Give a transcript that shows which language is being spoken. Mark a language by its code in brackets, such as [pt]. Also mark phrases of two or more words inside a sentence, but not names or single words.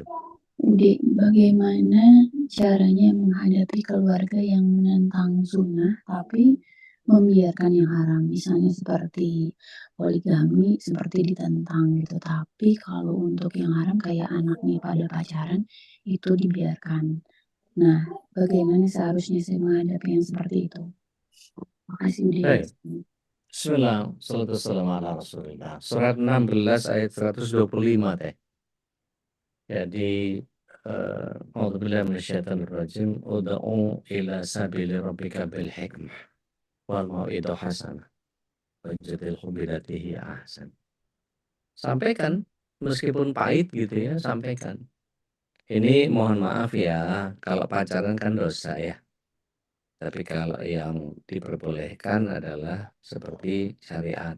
[id] Ude, bagaimana caranya menghadapi keluarga yang menentang sunnah tapi membiarkan yang haram, misalnya seperti poligami seperti ditentang gitu, tapi kalau untuk yang haram kayak anaknya pada pacaran itu dibiarkan. Nah, bagaimana seharusnya saya menghadapi yang seperti itu? Makasih Ude. Baik. [ar] بسم الله، الصلاة والسلام على رسول الله. [id] Surat 16 ayat 125 teh. Jadi [ar] أعوذ بالله من الشيطان الرجيم. ادع إلى سبيل ربك بالحكمة والموعظة الحسنة وجادلهم بالتي هي أحسن. [id] Sampaikan meskipun pahit gitu ya, sampaikan. Ini mohon maaf ya, kalau pacaran kan dosa ya. Tapi kalau yang diperbolehkan adalah seperti syariat.